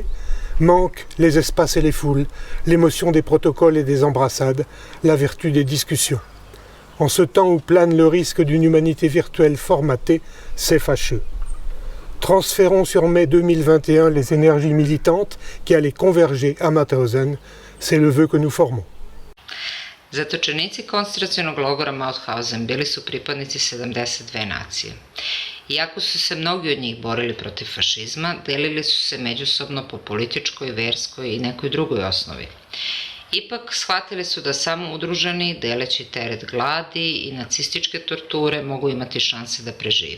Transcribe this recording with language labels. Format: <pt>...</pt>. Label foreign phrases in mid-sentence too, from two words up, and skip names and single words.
<fr>Manquent les espaces et les foules, l'émotion des protocoles et des embrassades, la vertu des discussions. En ce temps où plane le risque d'une humanité virtuelle formatée, c'est fâcheux. Transférons sur mai 2021 les énergies militantes qui allaient converger à Mauthausen. C'est le vœu que nous formons.</fr> <sr>Zatočenici koncentracionog logora Mauthausen bili su pripadnici 72 nacije. Iako su se mnogi od njih borili protiv fašizma, delili su se međusobno po političkoj, verskoj i nekoj drugoj osnovi. Ipak, shvatili su da samo udruženi, deleći teret gladi i nacističke torture mogu imati šanse da prežive.</sr>